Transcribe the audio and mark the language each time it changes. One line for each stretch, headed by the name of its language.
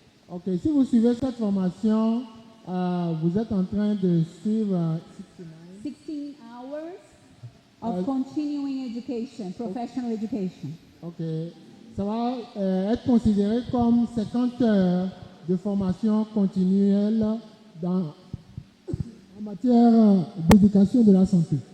French: Ok, si vous suivez cette formation, vous êtes en train de suivre
English: 16 hours of continuing education, professional education.
French: ok, ça va être considéré comme 50 heures de formation continuelle en matière d'éducation de la santé.